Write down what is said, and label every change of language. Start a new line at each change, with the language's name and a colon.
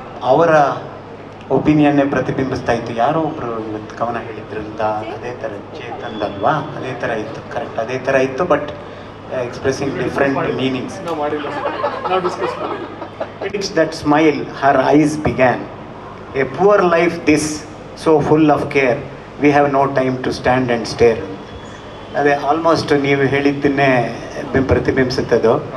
Kannada: ಅವರ ಒಪಿನಿಯನ್ನೇ ಪ್ರತಿಬಿಂಬಿಸ್ತಾ ಇತ್ತು. ಯಾರೋ ಒಬ್ರು ಇವತ್ತು ಕವನ ಹೇಳಿದ್ರಂತ, ಅದೇ ಥರ ಚೇತನ್ ಅಲ್ವಾ, ಅದೇ ಥರ ಇತ್ತು, ಕರೆಕ್ಟ್ ಅದೇ ಥರ ಇತ್ತು,
English: But expressing different meanings. It's that smile, her eyes began. A poor life this, so full of care. We have no time to stand and stare.
Kannada: ಅದೇ ಆಲ್ಮೋಸ್ಟ್ ನೀವು ಹೇಳಿದ್ದನ್ನೇ ಪ್ರತಿಬಿಂಬಿಸುತ್ತದು.